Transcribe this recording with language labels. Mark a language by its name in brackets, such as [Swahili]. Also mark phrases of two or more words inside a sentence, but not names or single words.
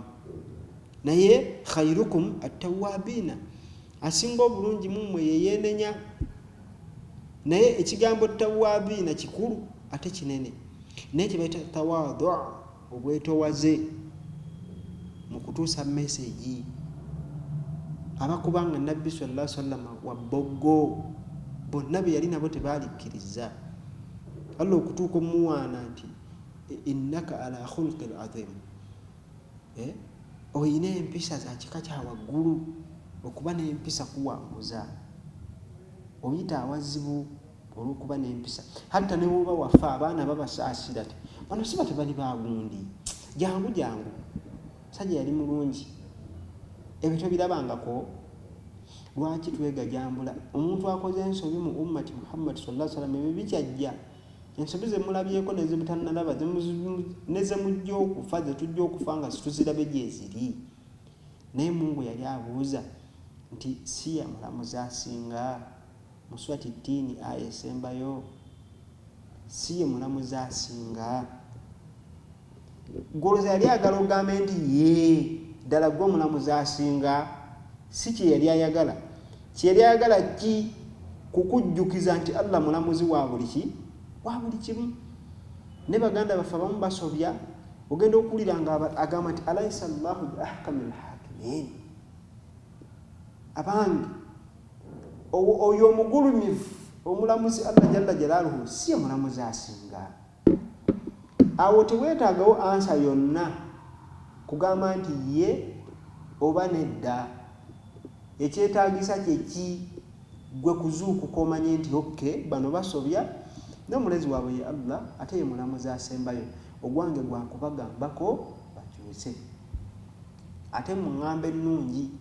[Ganda] Naye [Arabic] خيركم التوابين, [Ganda] asinga obulungi mummwe yeyeenenya. Naye ekigambo tawwabina kikulu ate kinene. Naye kyebayita tawadhu, obwetowaze mu kutuusa message. Abakubanga Nabbi [Arabic] صلى الله عليه وسلم [Ganda] wa boggo bonna be yali nabo tebaalikkiriza. Allah okutuuka omuwaana nti [Arabic] إنك على خلق عظيم. [Ganda] Oyina empisa za kika kya waggulu. Okuba n'empisa kuwanguza. Oyita awazibu olw'okuba n'empisa. Hatta ne bw'oba wafa abaana babasaasira ti bano si batebali bagundi. Jangu jangu. Sajja yali mulungi. Ebyo tobirabangako. Lwaki twegajambula? Omuntu akoze ensobi mu [Arabic] أمة محمد صلى الله عليه وسلم [Ganda] ebyo bikyajja. Ensobi ze mulabyeko ne zibutannalaba ne ze mujja okufa ze tujja okufa nga situzirabe gye ziri. Naye Mungu yali abuuza nti si ya mulamuzi asinga mu Surati Tini aya esembayo. Si ye mulamuzi asinga. Goloza yali agala ogambe nti ye ddala gwe omulamuzi asinga. Si kye yali ayagala. Kye yali ayagala ki? Kukujjukiza nti Allah mulamuzi wa buli ki? Wa buli kimu. Ne baganda baffe abamu basobya. Ogenda okuwulira nga agamba nti [Arabic] أليس الله بأحكم الحاكمين. [Ganda] Abange oyo omugulumivu omulamuzi [Arabic] الله جل جلاله [Ganda] si ye mulamuzi asinga. Awo teweetaagawo ansa yonna kugamba nti ye oba nedda ekyetaagisa kyeki gwe kuzuukuka omanye nti okke bano basobya n'omulezi waabwe ye Allah ate ye mulamuzi asembayo ogwange gwakubagambako bakyuse ate mu ŋŋamba ennungi